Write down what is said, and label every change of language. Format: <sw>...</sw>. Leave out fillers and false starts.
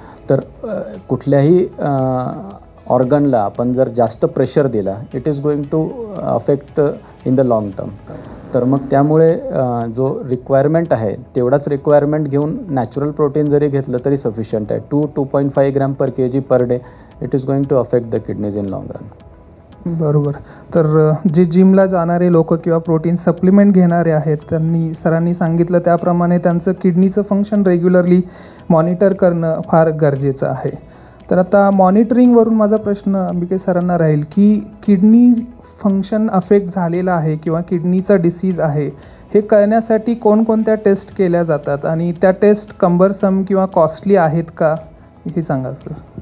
<mr>तर कुठल्याही ऑर्गनला आपण जर जास्त प्रेशर दिला,</mr> <en>It is going to affect in the long term.</en> <mr>तर मग त्यामुळे जो रिक्वायरमेंट आहे तेवढाच रिक्वायरमेंट घेऊन नॅचरल प्रोटीन जरी घेतलं तरी सफिशियंट आहे.</mr> <en>2.5 gram per kg per day it is going to affect the kidneys in long run.</en> <mr>बरोबर. तर जे जिमला जाणारे लोक किंवा प्रोटीन सप्लिमेंट घेणारे आहेत त्यांनी सरांनी सांगितलं त्याप्रमाणे त्यांचं किडनीचं फंक्शन रेग्युलरली मॉनिटर करणं फार गरजेचं आहे. तर आता मॉनिटरिंगवरून माझा प्रश्न अंबिके सरांना राहील की किडनी फंक्शन अफेक्ट झालेलं आहे किंवा किडनीचा डिसीज आहे हे कळण्यासाठी कोणकोणत्या टेस्ट केल्या जातात आणि त्या टेस्ट कंबरसम किंवा कॉस्टली आहेत का हे सांगा सर.</mr>